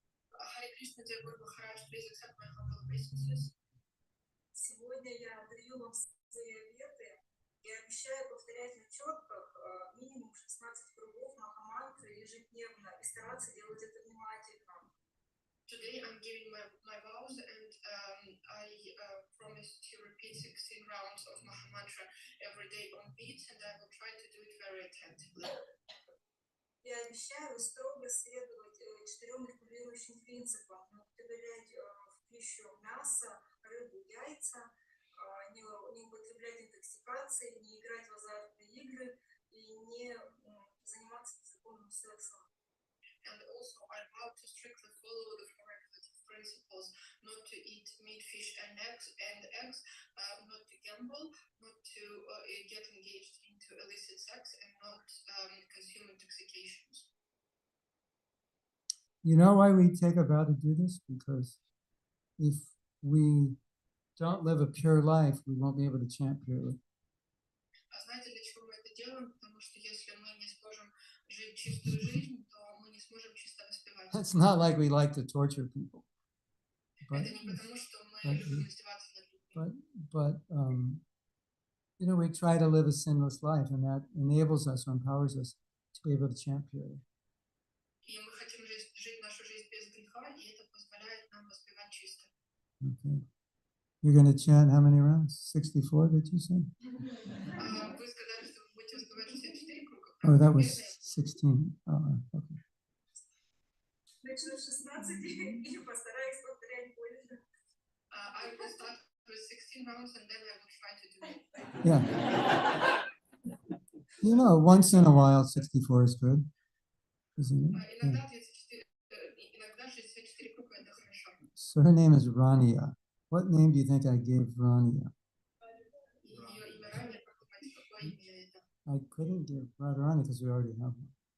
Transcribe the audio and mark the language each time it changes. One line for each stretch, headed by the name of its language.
English: Харе Кришна, Дева Гуру Махарадж, please accept my humble obeisances.
Russian: Сегодня я даю вам свои обеты и обещаю повторять на четках минимум 16 кругов Махамантры ежедневно и стараться делать это внимательно.
English: Today I'm giving my vows and I promise to repeat 16 rounds of Mahamantra every day on beat and I will try to do it very attentively.
Russian: Я обещаю строго следовать 4 регулирующим принципам: не употреблять в пищу мясо, рыбу, яйца, не употреблять интоксикации, не играть в азартные игры и не заниматься незаконным сексом.
English: And also, I vow to strictly follow the four regulative principles: not to eat meat, fish, and eggs, not to gamble, not to get engaged into illicit sex, and not consume intoxications. You know why we take a vow to do this? Because if we don't live a pure life, we won't be able to chant purely.
Russian: Знаете, для чего мы это делаем? Потому что если мы не сможем жить чистую жизнь, то мы не сможем чисто воспевать.
English: It's not like we like to torture people.
Russian: Это не потому, что мы любим издеваться над людьми.
English: But you know, we try to live a sinless life, and that enables us or empowers us to be able to chant purely.
Russian: И мы хотим жить нашу жизнь без греха, и это позволяет нам воспевать чисто.
English: Okay. You're going to chant how many rounds? 64, did you say?
Russian: Вы сказали, что вы будете воспевать 64 круга.
English: Oh, that was 16. Oh, okay.
Russian: Начну с 16 и постараюсь повторять больше.
English: I will start with 16 rounds and then I will try to do it. Yeah. You know, once in a while, 64 is good, isn't it? Yeah.
Russian: Иногда 64 круга это хорошо.
English: So her name is Rania. What name do you think I gave Rania?
Russian: Ее имя Рания, как думаете, какое имя это?
English: I couldn't give Radharani because we already have one.